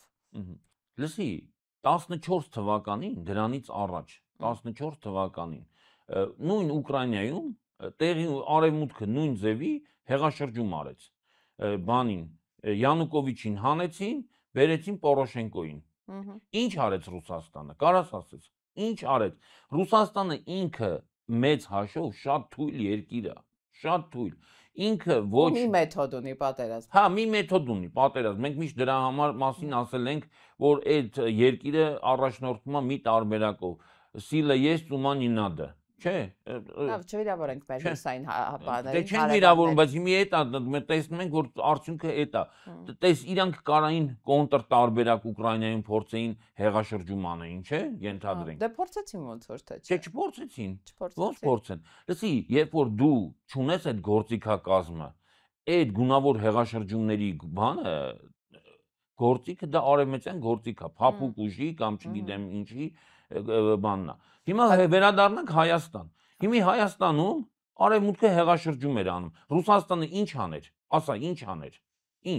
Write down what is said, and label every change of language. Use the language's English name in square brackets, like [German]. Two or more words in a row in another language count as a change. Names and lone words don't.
[Armenian] Լսի, 14 թվականին, դրանից առաջ, 14 թվականին, նույն Ուկրաինայում տեղի արևմուտքը նույն ձևի հեղաշրջում արեց։ Բանին Յանուկովիչին հանեցին, բերեցին Պորոշենկոին։ Ինչ արեց Ռուսաստանը, կարաս ասես, ինչ արեց։ Ռուսաստանը ինքը մեծ հաշվով շատ թույլ երկիր է, շատ թույլ։ Ինքը ոչ մի մեթոդ ունի պատերազմ։ Հա, մի մեթոդ ունի պատերազմ։ Մենք միշտ դրա համար մասին ասել ենք, որ այդ երկիրը առաջնորդվում է մի տարբերակով։ [Russian] Силу есть, ума не надо։ [Armenian] Չէ։ Լավ, չվիրավորենք մեր հուսային բաներին։ Դե չեն վիրավորում, բայց հիմա էդ է, տեսնում ենք, որ արդյունքը էդ է։ Տես իրանք կարային կոնտր տարբերակ Ուկրաինայում փորձեին հեղաշրջում անեին, չէ՞, ենթադրենք։ Դե փորձեցին ոնց որ թե։ Չէ, չփորձեցին։ Ոնց փորձեն։ Լսի, երբ որ դու չունես այդ գործիքակազմը, այդ գունավոր հեղաշրջումների բանը գործիքը դա արևմտյան գործիք է, փափուկ ուժի կամ չգիտեմ ինչի բանն է։ Հիմա վերադառնանք Հայաստան։ Հիմա Հայաստանում արևմուտքը հեղաշրջում էր անում։ Ռուսաստանը ինչ աներ։ Ասա, ինչ աներ։ Ինչ։